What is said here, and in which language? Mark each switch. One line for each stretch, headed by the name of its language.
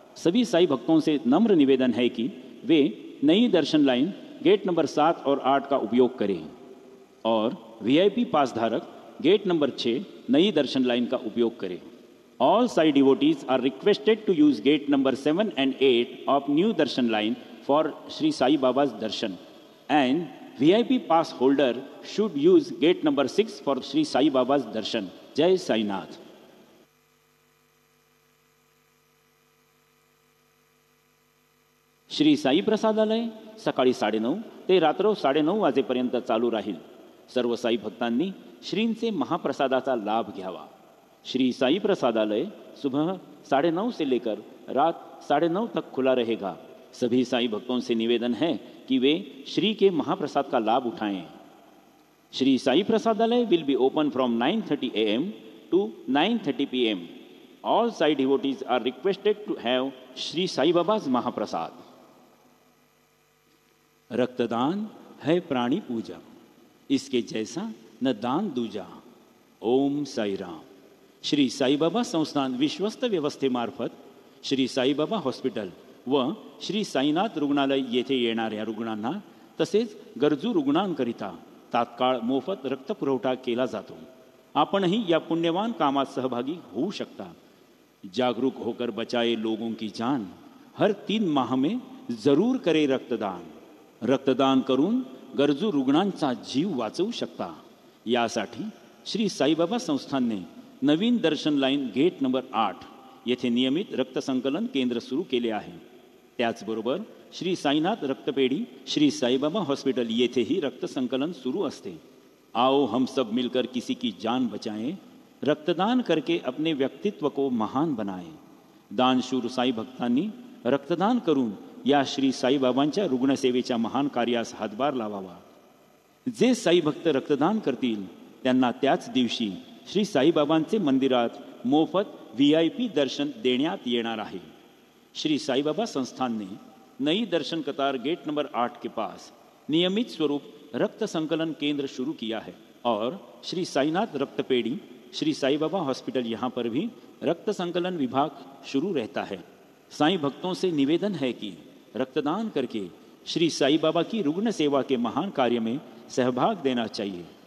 Hindi: सभी साई भक्तों से नम्र निवेदन है कि वे नई दर्शन लाइन गेट नंबर 7 और 8 का उपयोग करें और VIP पास धारक गेट नंबर 6 नई दर्शन लाइन का उपयोग करें।
English: All Sai devotees are requested to use gate number 7 and 8 of new darshan line for Sri Sai Baba's darshan, and VIP pass holder should use gate number 6 for Sri Sai Baba's darshan. Jai Sai Nath.
Marathi: Shri Sai प्रसादालय सकाळी 9:30 ते रात्र 9:30 वाजेपर्यंत चालू राहील। सर्व साई भक्तांनी श्रींचे महाप्रसादाचा लाभ घ्यावा।
Hindi: श्री साई प्रसादालय सुबह 9:30 से लेकर रात 9:30 तक खुला रहेगा। सभी साई भक्तों से निवेदन है कि वे श्री के महाप्रसाद का लाभ उठाएं।
English: Shri Sai Prasadalaya will be open from 9:30 AM to 9:30 PM. All Sai devotees are requested to have Sri Sai Baba's mahaprasad.
Hindi: रक्तदान है प्राणी पूजा, इसके जैसा न दान दूजा। ओम साई राम।
Marathi: श्री साईबाबा संस्थान विश्वस्त व्यवस्थेमार्फत श्री साईबाबा हॉस्पिटल व श्री साईनाथ रुग्णालय येथे येणाऱ्या रुग्णांना तसेच गरजू रुग्णांकरिता तात्काळ मोफत रक्तपुरवठा केला जातो। आपणही या पुण्यवान कामात सहभागी होऊ शकता।
Hindi: जागरूक होकर बचाए लोगों की जान, हर 3 माह में जरूर करे रक्तदान।
Marathi: रक्तदान करून गरजू रुग्णांचा जीव वाचवू शकता। यासाठी श्री साईबाबा संस्थानने नवीन दर्शन लाईन गेट नंबर 8 येथे नियमित रक्तसंकलन केंद्र सुरू केले आहे। त्याचबरोबर श्री साईनाथ रक्तपेढी श्री साईबाबा हॉस्पिटल येथेही रक्तसंकलन सुरू असते।
Hindi: आओ हम सब मिलकर किसी की जान बचाएं, रक्तदान करके अपने व्यक्तित्व को महान बनाएं।
Marathi: दानशूर साई भक्तांनी रक्तदान करून या श्री साईबाबांच्या रुग्णसेवेच्या महान कार्यास हातभार लावावा। जे साई भक्त रक्तदान करतील त्यांना त्याच दिवशी श्री साईबाबांचे मंदिरात मोफत VIP दर्शन देण्यात येणार आहे।
Hindi: श्री साईबाबा संस्थान ने नई दर्शन कतार गेट नंबर 8 के पास नियमित स्वरूप रक्त संकलन केंद्र शुरू किया है और श्री साईनाथ रक्तपेढ़ी श्री साईबाबा हॉस्पिटल यहाँ पर भी रक्त संकलन विभाग शुरू रहता है। साईं भक्तों से निवेदन है कि रक्तदान करके श्री साई बाबा की रुग्ण सेवा के महान कार्य में सहभाग देना चाहिए।